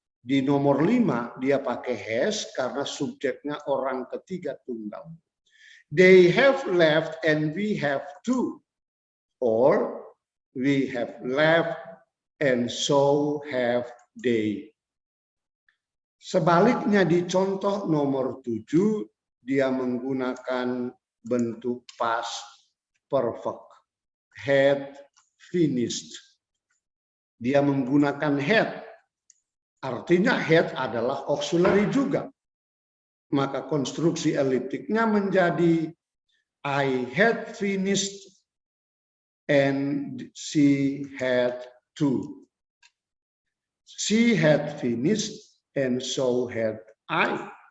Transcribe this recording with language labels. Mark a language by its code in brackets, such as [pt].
[id] Di nomor 5 dia pakai has karena subjeknya orang ketiga tunggal. [en] They have left and we have too. Or we have left and so have they. [id] Sebaliknya di contoh nomor 7 dia menggunakan bentuk past perfect. [en] Had finished. [id] Dia menggunakan had. Artinya had adalah auxiliary juga. Maka konstruksi eliptiknya menjadi [en] I had finished and she had too. She had finished and so had I.